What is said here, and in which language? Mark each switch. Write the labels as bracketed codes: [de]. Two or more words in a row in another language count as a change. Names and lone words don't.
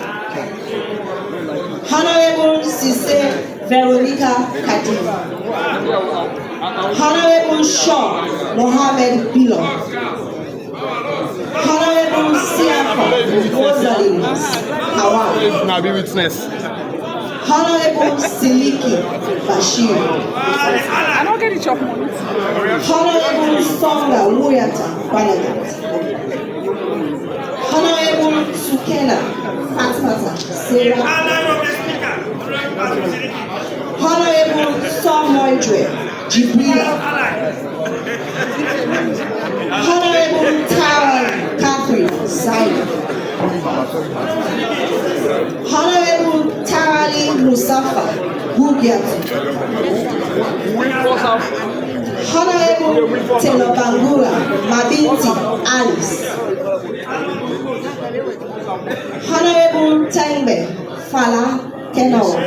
[en] Honorable Sise Veronica Kadim. Honorable Shaw Mohammed Bilo. Honorable Siafa Rosalind Hawan. Honorable Siliki Bashir. I don't get it, money. Honorable Songa Muyata Banagat. Honorable Sukena Fatmata Sarah. Honorable Somoidre Jibrila. Honorable Tara Catherine Zaid. Honorable Tarali Musafa Bugiatu. Honorable Telobangura Mabinti Alice. Honorable Tengbe Fala Keno.